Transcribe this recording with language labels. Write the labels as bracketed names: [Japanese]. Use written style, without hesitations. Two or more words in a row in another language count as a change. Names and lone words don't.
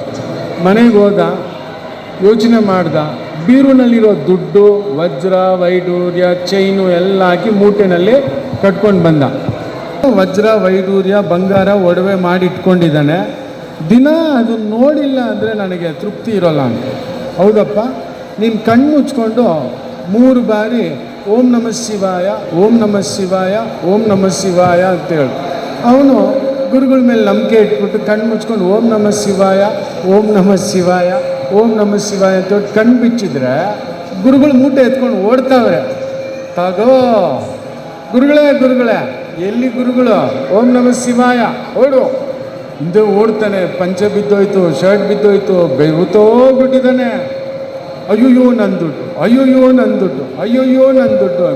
[Kannada] ಮನೆಗೆ ಹೋದ, ಯೋಚನೆ ಮಾಡ್ದ, ಬೀರುನಲ್ಲಿರೋ ದುಡ್ಡು, ವಜ್ರ, ವೈಡೂರ್ಯ, ಚೈನು ಎಲ್ಲ ಹಾಕಿ ಮೂಟೆನಲ್ಲಿ ಕಟ್ಕೊಂಡು ಬಂದ. ವಜ್ರ, ವೈಡೂರ್ಯ, ಬಂಗಾರ, ಒಡವೆ ಮಾಡಿ ಇಟ್ಕೊಂಡಿದ್ದಾನೆ. ದಿನ ಅದನ್ನು ನೋಡಿಲ್ಲ ಅಂದರೆ ನನಗೆ ತೃಪ್ತಿ ಇರೋಲ್ಲ ಅಂತ. ಹೌದಪ್ಪ, ನೀನು ಕಣ್ಣು ಮುಚ್ಕೊಂಡು 3 ಬಾರಿ [Sanskrit] ಓಂ ನಮಃ ಶಿವಾಯ, ಓಂ ನಮಃ ಶಿವಾಯ, ಓಂ ನಮಃ ಶಿವಾಯ [Kannada] ಅಂತೇಳಿ ಅವನು ಗುರುಗಳ ಮೇಲೆ ನಂಬಿಕೆ ಇಟ್ಬಿಟ್ಟು ಕಣ್ಣು ಮುಚ್ಕೊಂಡು [Sanskrit] ಓಂ ನಮಃ ಶಿವಾಯ, ಓಂ ನಮಃ ಶಿವಾಯ, ಓಂ ನಮಃ ಶಿವಾಯ [Kannada] ಅಂತೇಳಿ ಕಣ್ಣು ಬಿಚ್ಚಿದ್ರೆ ಗುರುಗಳು ಮೂಟೆ ಎತ್ಕೊಂಡು ಓಡ್ತಾವ್ರೆ. ತಗೋ ಗುರುಗಳೇ, ಎಲ್ಲಿ ಗುರುಗಳು? [Sanskrit] ಓಂ ನಮಃ ಶಿವಾಯ, ಓಡು. [Kannada] ಹಿಂದೆ ಓಡ್ತಾನೆ, ಪಂಚೆ ಬಿದ್ದೋಯ್ತು, ಶರ್ಟ್ ಬಿದ್ದೋಯ್ತು, ಬೆವತೋಗ್ಬಿಟ್ಟಿದ್ದಾನೆ. ಅಯ್ಯೋಯ್ಯೋ ನನ್ನ ದುಡ್ಡು, ಅಯ್ಯೋಯ್ಯೋ ನನ್ನ ದುಡ್ಡು, ಅಯ್ಯೋಯ್ಯೋ ನನ್ನ ದುಡ್ಡು ಅಂತ.